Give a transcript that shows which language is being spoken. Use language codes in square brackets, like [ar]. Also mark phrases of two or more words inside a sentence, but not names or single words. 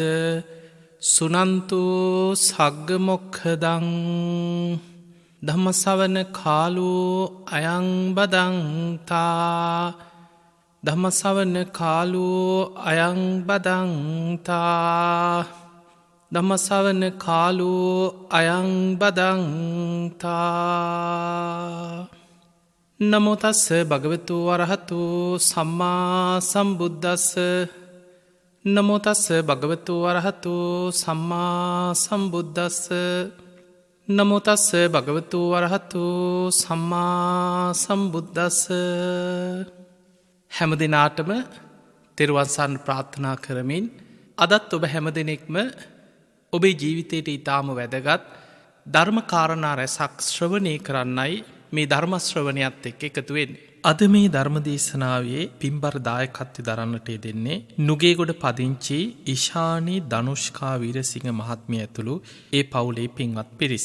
[pi] සුනන්තු සග්ග මොක්ඛදං ධම්ම ශ්‍රවණ කාලෝ අයං බදන්තා ධම්ම ශ්‍රවණ කාලෝ අයං බදන්තා ධම්ම ශ්‍රවණ කාලෝ අයං බදන්තා. නමෝ තස්ස භගවතු වරහතු සම්මා සම්බුද්දස්ස. නමෝ තස්ස භගවතු වරහතු සම්මා සම්බුද්දස්ස. නමෝ තස්ස භගවතු වරහතු සම්මා සම්බුද්දස්ස. [si] හැම දිනාටම තෙරුවන් සරණ ප්‍රාර්ථනා කරමින් අදත් ඔබ හැම දිනෙකම ඔබේ ජීවිතයට ඊටාම වැදගත් ධර්ම කාරණා රැසක් ශ්‍රවණය කරන්නයි මේ ධර්ම ශ්‍රවණයත් එක්ක එකතු වෙන්නේ. අද මේ ධර්ම දේශනාවේ පින්බර දායකත්වය දරන්නට දෙන්නේ නුගේගොඩ පදිංචි ඉෂානී ධනුෂ්කා වීරසිංහ මහත්මිය ඇතුළු ඒ පවුලේ පින්වත් පිරිස.